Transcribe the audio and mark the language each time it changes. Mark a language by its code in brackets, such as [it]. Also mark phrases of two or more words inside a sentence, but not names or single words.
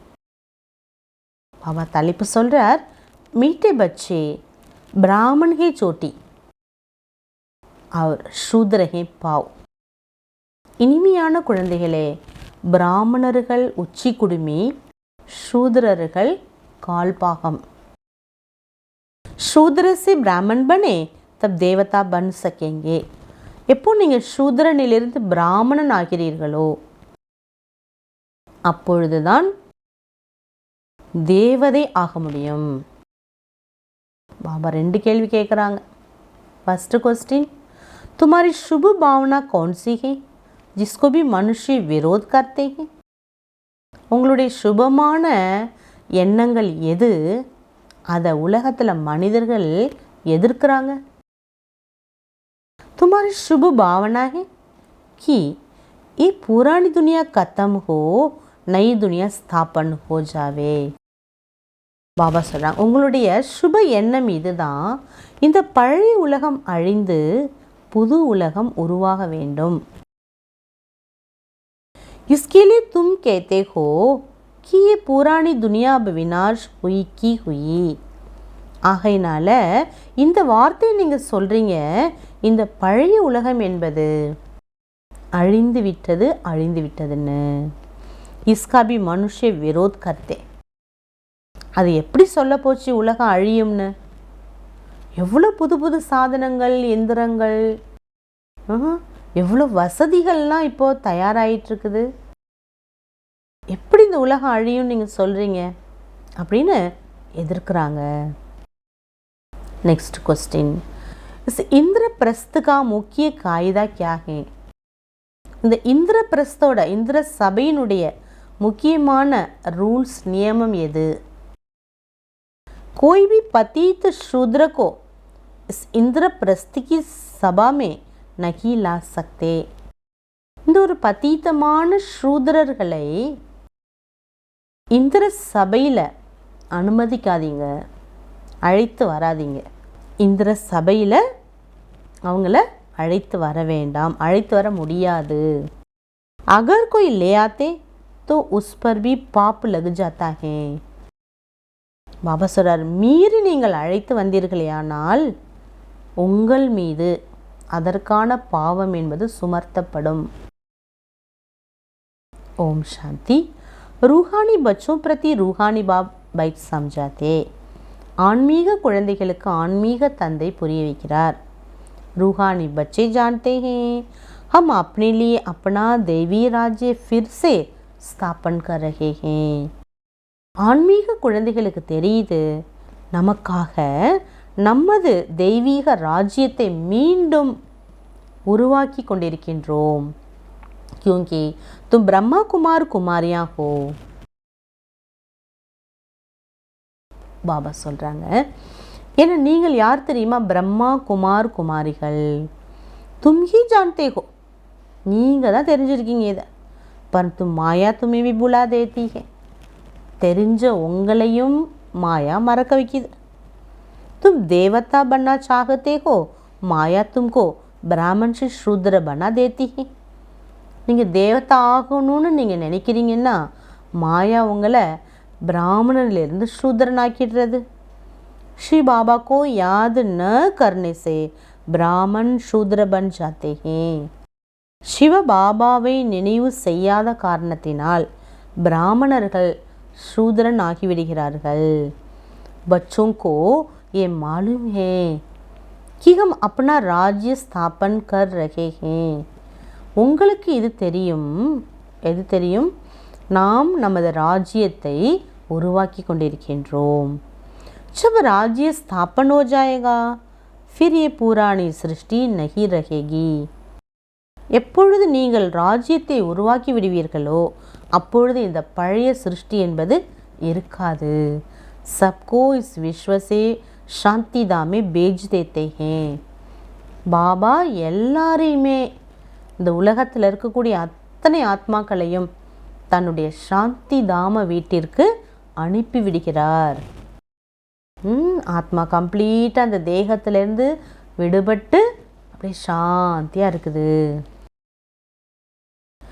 [ta] பாபா தலைப்பு சொல்கிறார், [hi] मीठे बच्चे ब्राह्मण है चोटी और शूद्र है पांव. [ta] இனிமையான குழந்தைகளே, பிராமணர்கள் உச்சி குடுமி, சூத்ரர்கள் கால்பாகம். [hi] शूद्र से ब्राह्मण बने तब देवता बन सकेंगे. [ta] எப்போ நீங்கள் சூத்ரனிலிருந்து பிராமணன் ஆகிறீர்களோ அப்பொழுதுதான் தேவதை ஆக முடியும். பாபா 2 கேள்வி கேட்குறாங்க. [en] first question, [hi] तुम्हारी शुभ भावना कौन सी है जिसको भी मनुष्य विरोध करते हैं? [ta] உங்களுடைய சுபமான எண்ணங்கள் எது அதை உலகத்தில் மனிதர்கள் எதிர்க்கிறாங்க? [hi] तुम्हारी शुभ भावना है कि ये पुरानी दुनिया खत्म हो, नई दुनिया स्थापन हो जावे. [ta] பாபா சொல்கிறாங்க, உங்களுடைய சுப எண்ணம் இதுதான், இந்த பழைய உலகம் அழிந்து புது உலகம் உருவாக வேண்டும். [hi] इसके लिए तुम कहते हो कि ये पुरानी दुनिया अब विनाश हुई की हुई. [ta] ஆகையினால இந்த வார்த்தையை நீங்கள் சொல்கிறீங்க, இந்த பழைய உலகம் என்பது அழிந்து விட்டதுன்னு. [hi] इसका भी मनुष्य विरोध करते. [ta] அது எப்படி சொல்ல போச்சு உலகம் அழியும்னு? எவ்வளோ புது புது சாதனங்கள், எந்திரங்கள், எவ்வளோ வசதிகள்லாம் இப்போது தயாராகிட்டுருக்குது. எப்படி இந்த உலகம் அழியும் நீங்கள் சொல்கிறீங்க அப்படின்னு எதிர்க்கிறாங்க. [en] next question, [hi] इस इंद्रप्रस्थ का मुख्य कायदा क्या है? [ta] இந்த இந்திரபிரஸ்தோட, இந்திர சபையினுடைய முக்கியமான ரூல்ஸ், நியமம் எது? [hi] कोई भी पतित शूद्र को इस इंद्रप्रस्थ की सभा में नहीं ला सकते. [ta] இந்த ஒரு பதீதமான சூத்ரர்களை இந்திர சபையில் அனுமதிக்காதீங்க, அழைத்து வராதீங்க. இந்திர சபையில் அவங்கள அழைத்து வர வேண்டாம், அழைத்து வர முடியாது. [hi] अगर कोई ले आते तो उस पर भी पाप लग जाता है. [ta] பாபா சொல்றார், மீறி நீங்கள் அழைத்து வந்தீர்களேயானால் உங்கள் மீது அதற்கான பாவம் என்பது சுமர்த்தப்படும். ஓம் சாந்தி. [hi] रूहानी बच्चों प्रति रूहानी बाप बैठ समझाते. [ta] ஆன்மீக குழந்தைகளுக்கு ஆன்மீக தந்தை புரிய வைக்கிறார். [hi] रूहानी बच्चे जानते हैं हम अपने लिए अपना देवी राज्य फिर से स्थापन कर रहे हैं. [ta] ஆன்மீக குழந்தைகளுக்கு தெரியுது, நமக்காக நமது தெய்வீக ராஜ்யத்தை மீண்டும் உருவாக்கி கொண்டிருக்கின்றோம். [hi] क्योंकि तुम ब्रह्मा कुमार कुमारियां हो. [ta] பாபா சொல்கிறாங்க, ஏன்னா நீங்கள் யார் தெரியுமா? பிரம்மா குமார் குமாரிகள். [hi] तुम ही जानते हो, [ta] நீங்கள் தான் தெரிஞ்சிருக்கீங்க இதை. [hi] परंतु மாயா तुम्हें भी बुला देती है. [ta] தெரிஞ்ச உங்களையும் மாயா மறக்க வைக்குது. [hi] तुम देवता बनना चाहते हो, மாயா तुमको ब्राह्मण से शूद्र बना देती है. [ta] நீங்கள் தேவதா ஆகணும்னு நீங்கள் நினைக்கிறீங்கன்னா மாயா உங்களை ब्राह्मणिलिருந்து शूद्रनाக்கிடுறது. [hi] श्री बाबा को याद न करने से ब्राह्मण शूद्र बन जाते हैं. [ta] சிவ பாபாவை நினைவு செய்யாத காரணத்தினால் பிராமணர்கள் शूद्रन ஆகிவிடுகிறார்கள். [hi] बच्चों को ये मालूम है कि हम अपना राज्य स्थापन कर रहे हैं. [ta] உங்களுக்கு இது தெரியும். எது தெரியும்? நாம் நமது ராஜ்யத்தை உருவாக்கி கொண்டிருக்கின்றோம். [hi] जब राज्य स्थापन हो जाएगा फिर ये पुरानी सृष्टि नहीं रहेगी. [ta] எப்பொழுது நீங்கள் ராஜ்யத்தை உருவாக்கி விடுவீர்களோ அப்பொழுது இந்த பழைய சிருஷ்டி என்பது இருக்காது. [hi] सबको इस विश्व से शांति धाम में भेज देते हैं. [ta] பாபா எல்லாரையுமே, இந்த உலகத்தில் இருக்கக்கூடிய அத்தனை ஆத்மாக்களையும் தன்னுடைய சாந்தி தாம வீட்டிற்கு அனுப்பிவிடுகிறார். ஆத்மா கம்ப்ளீட்டாக அந்த தேகத்திலேருந்து விடுபட்டு அப்படியே சாந்தியாக இருக்குது.